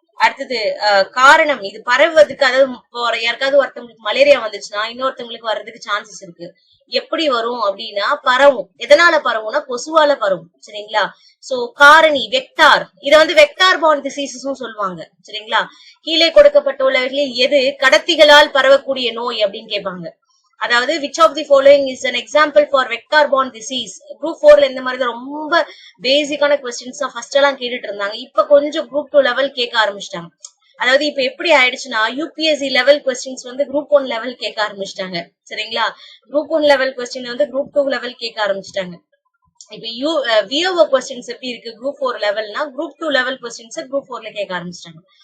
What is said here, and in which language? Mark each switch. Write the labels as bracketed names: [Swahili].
[Tamil] அடுத்தது காரணம், இது பரவுவதுக்கு, அதாவது யாருக்காவது ஒருத்தவங்களுக்கு மலேரியா வந்துச்சுன்னா இன்னொருத்தவங்களுக்கு வர்றதுக்கு சான்சஸ் இருக்கு. எப்படி வரும் அப்படின்னா பரவும். எதனால பரவும்னா கொசுவால பரவும். சரிங்களா? சோ காரணி, வெக்டார், இதை வந்து வெக்டார் பார்ன் டிசீசஸும் சொல்லுவாங்க. சரிங்களா? கீழே கொடுக்கப்பட்டுள்ளவர்களில் எது கடத்திகளால் பரவக்கூடிய நோய் அப்படின்னு கேட்பாங்க. அதாவது [English] which of the following is an example for vector borne disease. [Tamil] Group 4ல இந்த மாதிரி தான் ரொம்ப பேசிக்கான கொஸ்டின்ஸ் தான் ஃபர்ஸ்ட் எல்லாம் கேட்டுட்டு இருந்தாங்க. இப்ப கொஞ்சம் குரூப் 2 லெவல் கேட்க ஆரம்பிச்சிட்டாங்க. அதாவது இப்ப எப்படி ஆயிடுச்சுன்னா யூபிஎஸ்சி லெவல் கொஸ்டின்ஸ் வந்து குரூப் 1 லெவல் கேட்க ஆரம்பிச்சிட்டாங்க. சரிங்களா? குரூப் 1 லெவல் கொஸ்டின் வந்து குரூப் 2 லெவல் கேட்க ஆரம்பிச்சிட்டாங்க. இப்ப விஓஓ கொஸ்டின்ஸ் எப்படி இருக்கு group 4 லெவல்னா, group 2 level questions group 4ல கேட்க ஆரம்பிச்சிட்டாங்க.